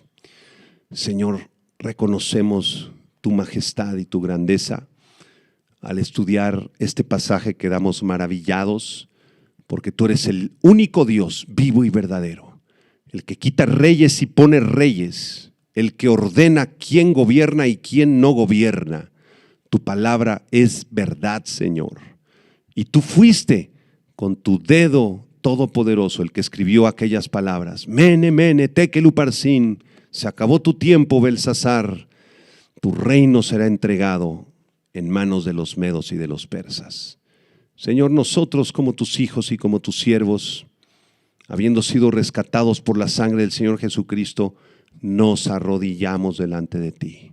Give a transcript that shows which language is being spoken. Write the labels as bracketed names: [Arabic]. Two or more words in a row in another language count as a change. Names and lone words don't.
[Spanish] Señor, reconocemos tu majestad y tu grandeza al estudiar este pasaje quedamos maravillados porque tú eres el único Dios vivo y verdadero, el que quita reyes y pone reyes, el que ordena quién gobierna y quién no gobierna. Tu palabra es verdad, Señor. Y tú fuiste con tu dedo todopoderoso el que escribió aquellas palabras. [Aramaic] Mene, mene, tekel uparsin. [Spanish] Se acabó tu tiempo, Belsasar. Tu reino será entregado en manos de los medos y de los persas. Señor, nosotros como tus hijos y como tus siervos, habiendo sido rescatados por la sangre del Señor Jesucristo, nos arrodillamos delante de ti.